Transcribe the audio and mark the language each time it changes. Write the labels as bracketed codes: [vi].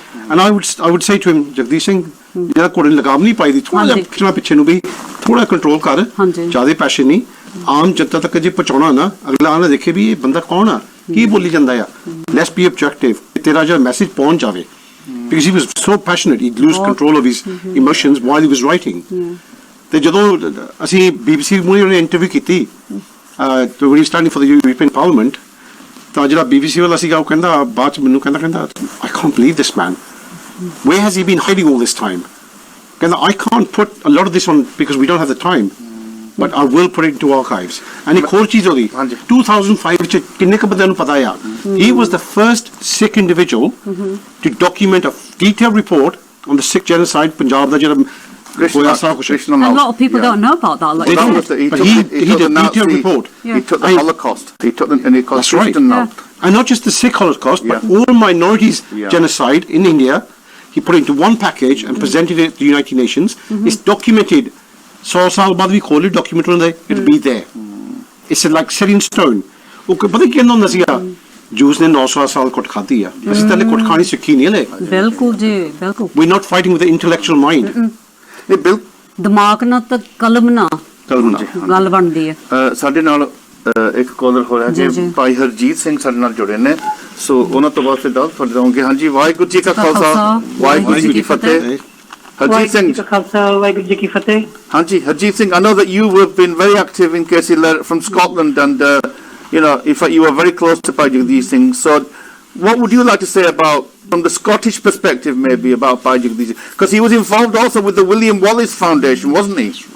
[en] And I would say to him, [pa] Jagdish Singh, ਜਿਹੜਾ ਕੋੜੇ ਲਗਾਮ ਨਹੀਂ ਪਾਈ ਦੀ, ਥੋੜਾ ਜਿਹਾ ਖਿੱਚਣਾ ਪਿੱਛੇ ਨੂੰ ਵੀ, ਥੋੜਾ ਕੰਟਰੋਲ ਕਰ, ਜ਼ਿਆਦਾ ਪੈਸੇ ਨਹੀਂ, ਆਮ ਜਨਤਾ ਤੱਕ ਜੇ ਪਹੁੰਚਾਉਣਾ ਨਾ, ਅਗਲਾ ਆਣਾ ਦੇਖੇ ਵੀ ਇਹ ਬੰਦਾ ਕੌਣ ਆ, ਕੀ ਬੋਲੀ ਜਾਂਦਾ ਆ। [en] let's be objective, [pa] ਤੇਰਾ ਜਿਹੜਾ ਮੈਸੇਜ ਪਹੁੰਚ ਜਾਵੇ। [en] Because he was so passionate, he'd lose control of his emotions while he was writing. [pa] ਤੇ ਜਦੋਂ ਅਸੀਂ BBC ਮੂਹਰੇ ਉਹਨੇ ਇੰਟਰਵਿਊ ਕੀਤੀ, [en] when he was standing for the European Parliament, [pa] ਤਾਂ ਜਿਹੜਾ BBC ਵਾਲਾ ਸੀਗਾ ਉਹ ਕਹਿੰਦਾ ਬਾਅਦ ਚ ਮੈਨੂੰ ਕਹਿੰਦਾ [en] I can't believe this man. Where has he been hiding all this time? ਕਹਿੰਦਾ I can't put a lot of this on because we don't have the time, but I will put it into archives. And [pa] ਇੱਕ ਹੋਰ ਚੀਜ਼ ਉਹਦੀ 2005 ਚ ਕਿੰਨੇ ਕੁ ਬੰਦਿਆਂ ਨੂੰ ਪਤਾ ਆ, [en] he was the first Sikh individual to document a detailed report on the Sikh genocide, [pa] Punjab ਦਾ ਜਿਹੜਾ ਹੋਇਆ ਸਾਰਾ ਕੁਛ। [en] a lot of people don't know about that. They don't, but he did a detailed report. He took the Holocaust. He took the, and he That's right. And not just the Sikh Holocaust, but all minorities genocide in India. He put it into one package and presented it to the United Nations. It's documented. [pa] 100 ਸਾਲ ਬਾਅਦ ਵੀ ਖੋਲੇ document ਹੁੰਦਾ, [en] it'll be there. It's like set in stone. [pa] ਉਹ ਪਤਾ ਕੀ ਕਹਿੰਦਾ ਹੁੰਦਾ ਸੀਗਾ, juice ਨੇ 900 ਸਾਲ ਕੁੱਟ ਖਾਧੀ ਆ, ਅਸੀਂ ਤਾਂ ਕੁੱਟ ਖਾਣੀ ਸਿੱਖੀ ਨਹੀਂ ਹਲੇ। ਬਿਲਕੁਲ ਜੀ, ਬਿਲਕੁਲ। [en] We're not fighting with the intellectual mind. [pa] ਦਿਮਾਗ ਨਾਲ ਤਾਂ ਕਲਮ ਨਾਲ ਗੱਲ ਬਣਦੀ ਹੈ। ਸਾਡੇ ਨਾਲ ਇੱਕ ਕਾਲਰ ਹੋ ਰਿਹਾ ਜੀ, ਭਾਈ ਹਰਜੀਤ ਸਿੰਘ ਸਾਡੇ ਨਾਲ ਜੁੜੇ ਨੇ, ਸੋ ਉਹਨਾਂ ਤੋਂ ਬਾਅਦ ਫਿਰ ਦੱਸ ਤੁਹਾਡੇ ਦਵਾਂਗੇ। ਹਾਂਜੀ, ਵਾਹਿਗੁਰੂ ਜੀ ਕਾ ਖਾਲਸਾ, ਵਾਹਿਗੁਰੂ ਜੀ ਕੀ ਫਤਿਹ। [en] Harjeet Singh. Hanji, Harjeet Singh, I know that you have been very active in Kesri Lehar from Scotland, and in fact you were very close to Bhai Jagdeesh Singh. So what would you like to say about, from the Scottish perspective maybe, about Bhai Jagdeesh Singh? Because he was involved also with the William Wallace Foundation, wasn't he?